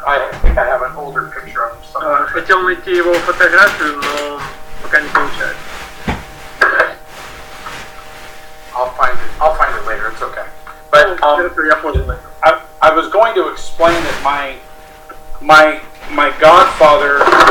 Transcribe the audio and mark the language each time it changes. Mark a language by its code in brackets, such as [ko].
[en] I think I have an older picture of him somewhere. [ru] Хотел найти его фотографию, но пока не получается. [en] I'll find it later. It's okay. But I was going to explain that my godfather.